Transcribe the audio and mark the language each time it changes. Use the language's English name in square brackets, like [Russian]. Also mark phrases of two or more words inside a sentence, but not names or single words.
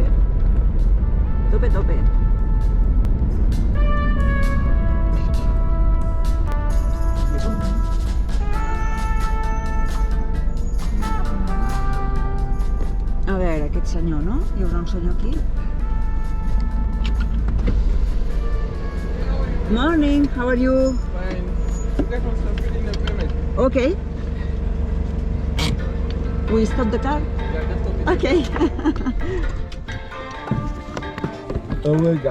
[Catalan] Tope. A veure, aquest senyor, no? Hi haurà un senyor aquí. [English] Morning, how are you? Fine. Get from something in the pyramid. Okay. We stop the car? Yeah, just stop it. Okay. Olega.